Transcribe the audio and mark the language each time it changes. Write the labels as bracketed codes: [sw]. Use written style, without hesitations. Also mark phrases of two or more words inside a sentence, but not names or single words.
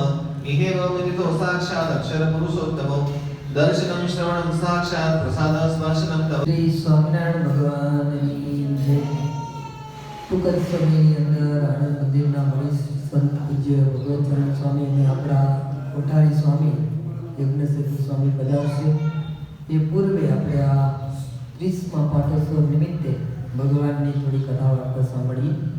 [sa] इहेव विदितो साक्षात् अक्षर पुरुषोत्तमो. दर्शनं श्रवणं साक्षात् प्रसाद स्पर्शनं तव. [hi] श्री स्वामिनारायण भगवान की जय. [gu] टूंक જ સમયની અંદર આણંદ મંદિરના વરિષ્ઠ સંત પૂજ્ય ભગવતચરણ સ્વામી અને આપણા કોઠારી સ્વામી યજ્ઞસેતુ સ્વામી પધારશે. એ પૂર્વે આપણે આ 30મા પાટોત્સવ નિમિત્તે ભગવાનની થોડી કથા વાર્તા સાંભળીએ.